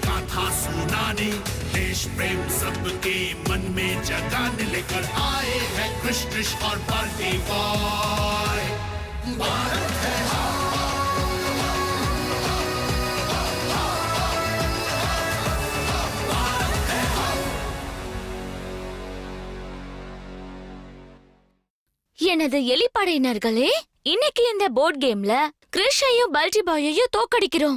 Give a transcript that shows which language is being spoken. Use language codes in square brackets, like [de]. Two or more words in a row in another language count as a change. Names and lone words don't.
[hi] कथा सुनाने, देश प्रेम सबके मन में जगाने लेकर आए हैं कृष्ण और बल्टी बॉय। भारत है [ta] எனது எலிப்படையினர்களே, இன்னைக்கு இந்த போர்ட் கேம்ல கிருஷையும் பல்டி பாயையும் தோக்கடிக்கிறோம்.